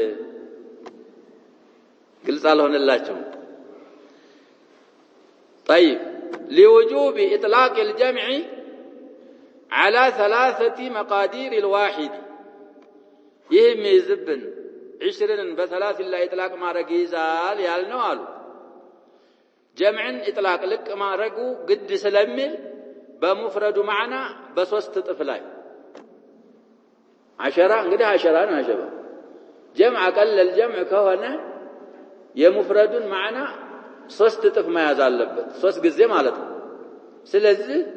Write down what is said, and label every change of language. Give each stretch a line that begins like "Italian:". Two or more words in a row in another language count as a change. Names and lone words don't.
Amharic: ግልጽ አልሆነላችሁም
Arabic: طيب لوجوب إطلاق الجمع على 3 مقادير الواحد
Amharic: ይህም ይዝብን 20ን በ3 ላይ إطلاق ማድረግ ይዛል ያልነው አሉ ጀምዕን إطلاق ልቅ ማድረጉ ግድ ስለሚል በመፍረዱ ማዕና በ3 ጥፍ ላይ 10 እንግዲህ 10 ነው አሸባ ጀምዕ ቀለል ጀምዕ ከሆነ የመፍረዱን ማዕና 3 ጥፍ መያዝ አለበት 3 ጊዜ ማለት ነው ስለዚህ